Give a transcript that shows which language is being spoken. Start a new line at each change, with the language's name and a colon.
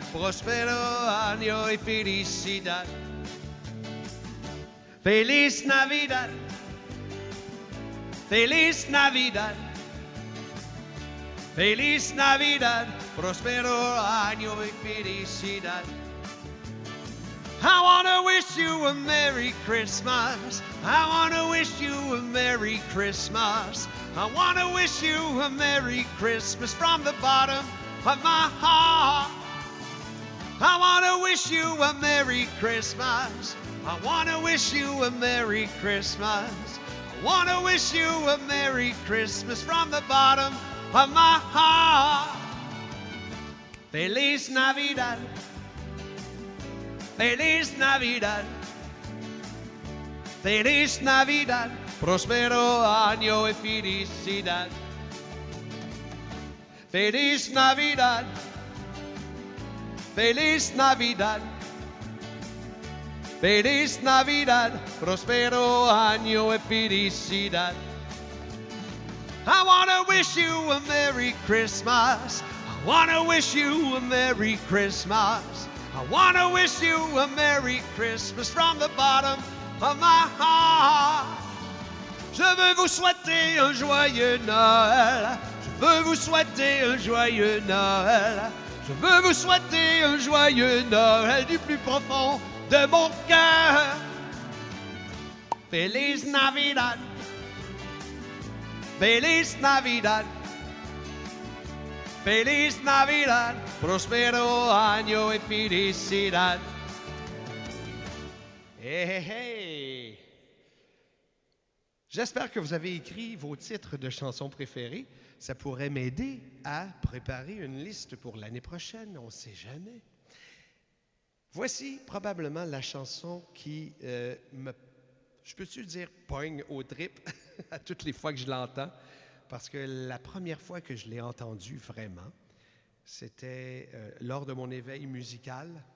Spanish: Prospero año y felicidad. Feliz Navidad. Feliz Navidad, Feliz Navidad, prospero año y felicidad.
English: I want to wish you a Merry Christmas. I want to wish you a Merry Christmas. I want to wish you a Merry Christmas from the bottom of my heart. I want to wish you a Merry Christmas. I want to wish you a Merry Christmas. I want to wish you a Merry Christmas from the bottom of my heart.
Spanish: Feliz Navidad. Feliz Navidad. Feliz Navidad. Prospero año y felicidad. Feliz Navidad. Feliz Navidad. Feliz Navidad, prospero año y felicidad. I want to wish you a Merry Christmas. I want to wish you a Merry Christmas. I want to wish you a Merry Christmas from the bottom of my heart.
French: Je veux vous souhaiter un joyeux Noël. Je veux vous souhaiter un joyeux Noël. Je veux vous souhaiter un joyeux Noël du plus profond de mon cœur.
Spanish: Feliz Navidad. Feliz Navidad. Feliz Navidad. Prospero año y felicidad. Hey, hey, hey.
French: J'espère que vous avez écrit vos titres de chansons préférés. Ça pourrait m'aider à préparer une liste pour l'année prochaine. On ne sait jamais. Voici probablement la chanson qui je peux-tu dire, pogne au trip à toutes les fois que je l'entends, parce que la première fois que je l'ai entendue vraiment, c'était lors de mon éveil musical.